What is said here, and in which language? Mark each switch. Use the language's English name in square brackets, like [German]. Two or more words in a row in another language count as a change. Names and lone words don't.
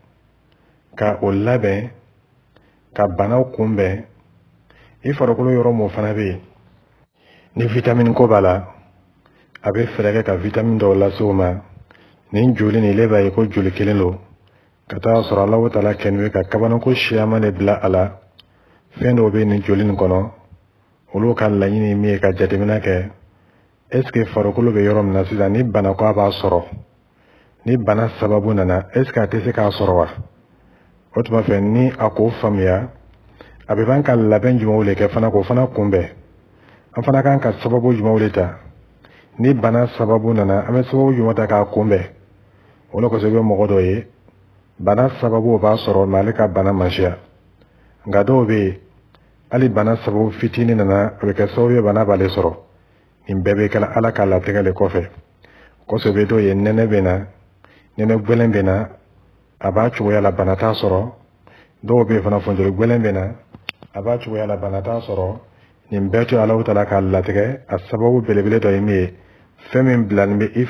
[Bambara] ka o labɛn ka banaw kunbɛn i farikolo yɔrɔ mun fana bɛ yen ni vitamine ko b'a la a bɛ fɛɛrɛ kɛ ka vitamine dɔw lase o ma nin joli nin ile b'a ye ko joli kelen don ka taa sɔrɔ Allahu Taala kɛlen bɛ ka kabanako siyaman de bila a la fɛn dɔw bɛ nin joli nin kɔnɔ olu ka laɲini min ye ka jateminɛ kɛ [French] est ce que [Bambara] farikolo bɛ yɔrɔ min na sisan ni bana ko a b'a sɔrɔ ni bana sababu nana [French] est ce que [Bambara] a tɛ se k'a sɔrɔ wa o tuma fɛ ni a k'o faamuya a bɛ ban ka labɛn jumɛnw de kɛ fana k'o fana kunbɛn an fana kan ka sababu jumɛnw de ta ni bana sababu nana an bɛ sababu jumɛn ta k'a kunbɛn o de kosɔn i bɛ mɔgɔ dɔ ye bana sababu o b'a sɔrɔ mɛ ale ka bana man siya nka dɔw bɛ yen hali bana sababu fitinin nana a bɛ kɛ sababu ye bana b'ale sɔrɔ nin bɛɛ bɛ kɛla Ala ka latigɛ de kɔfɛ kosɛbɛ dɔw ye nɛnɛ bɛ na nɛnɛ gbɛlɛn bɛ na a b'a cogoya la bana t'a sɔrɔ dɔw bɛ yen fana funteni gbɛlɛn bɛ na a b'a cogoya la bana t'a sɔrɔ nin bɛɛ to Allahu Taala ka latigɛ a sababu belebele dɔ ye min ye fɛn min bilalen bɛ i